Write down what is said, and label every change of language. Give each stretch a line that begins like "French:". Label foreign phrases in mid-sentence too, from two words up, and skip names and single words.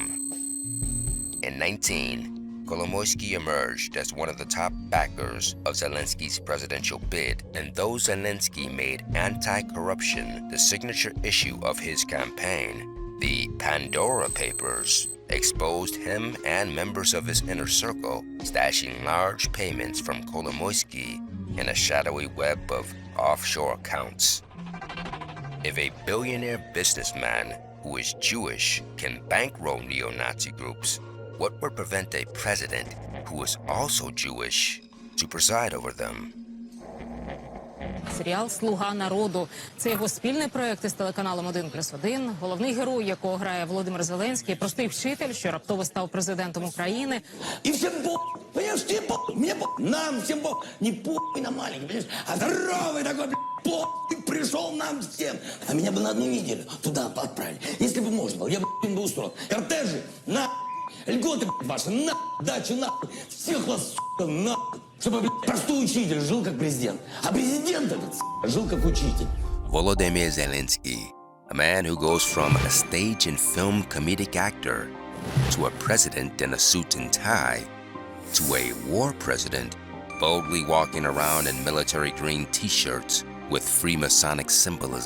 English: In 2019, Kolomoisky emerged as one of the top backers of Zelenskyy's presidential bid, and though Zelenskyy made anti-corruption the signature issue of his campaign, the Pandora Papers exposed him and members of his inner circle stashing large payments from Kolomoisky in a shadowy web of offshore accounts. If a billionaire businessman who is Jewish can bankroll neo-Nazi groups, what would prevent a president who is also Jewish to preside over them?
Ukrainian: Серіал «Слуга народу» – це його спільний проєкт із телеканалом 1+1. Головний герой, якого грає Володимир Зеленський, простий вчитель, що раптово став президентом України.
Russian: И всем по, понимаешь, всем по, мне по, нам всем по, не по на маленький, понимаешь, а здоровый такой, по, пришел нам всем. А меня бы на 1 неделю туда отправили. Если бы можно было, я бы устроил. Кортежи, на, льготы ваши, на, дачи, на, всех вас, на. Чтобы простой учитель жил как президент, а президент этот жил как учитель.
English: Volodymyr Zelenskyy, a man who goes from a stage and film comedic actor to a president in a suit and tie to a war president boldly walking around in military green t-shirts with Freemasonic symbolism.